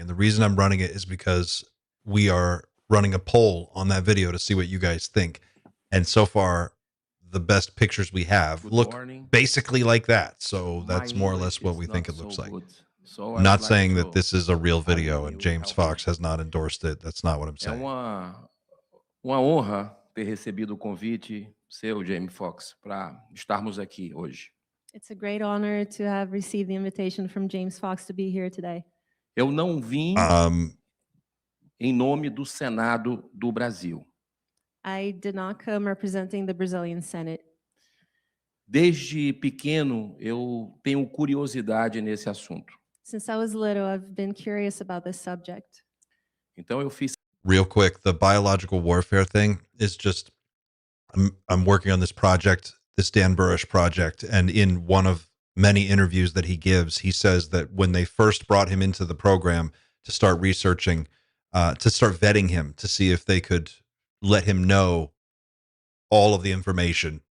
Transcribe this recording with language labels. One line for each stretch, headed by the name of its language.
English: And the reason I'm running it is because we are running a poll on that video to see what you guys think. And so far, the best pictures we have look basically like that. So that's more or less what we think it looks like. I'm not saying that this is a real video and James Fox has not endorsed it. That's not what I'm saying.
Portuguese: Uma honra ter recebido o convite seu, James Fox, para estarmos aqui hoje.
English: It's a great honor to have received the invitation from James Fox to be here today.
Portuguese: Eu não vim em nome do Senado do Brasil.
English: I did not come representing the Brazilian Senate.
Portuguese: Desde pequeno, eu tenho curiosidade nesse assunto.
English: Since I was little, I've been curious about this subject.
Portuguese: Então eu fiz.
English: Real quick, the biological warfare thing is just, I'm working on this project, this Dan Burrish project, and in one of many interviews that he gives, he says that when they first brought him into the program to start researching, to start vetting him to see if they could let him know all of the information.